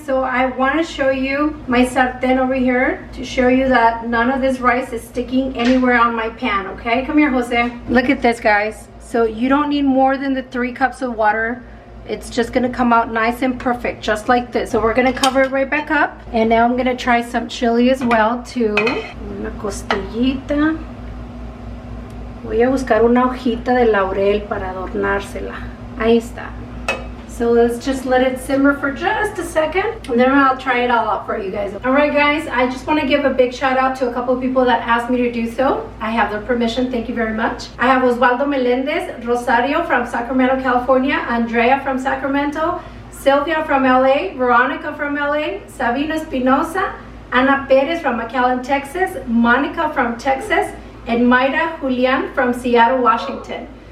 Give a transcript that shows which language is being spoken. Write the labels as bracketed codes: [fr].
[en] So I wanna show you my sartén over here to show you that none of this rice is sticking anywhere on my pan, okay? Come here, Jose. Look at this, guys. So you don't need more than the 3 cups of water. It's just gonna come out nice and perfect, just like this. So we're gonna cover it right back up. And now I'm gonna try some chili as well too. [es] Una costillita. Voy a buscar una hojita de laurel para adornársela. Ahí está. [en] So let's just let it simmer for just a second, and then I'll try it all out for you guys. All right, guys, I just want to give a big shout out to a couple of people that asked me to do so. I have their permission. Thank you very much. I have Osvaldo Melendez, Rosario from Sacramento, California, Andrea from Sacramento, Sylvia from LA, Veronica from LA, Sabina Espinosa, Ana Perez from McAllen, Texas, Monica from Texas, and Mayra Julian from Seattle, Washington.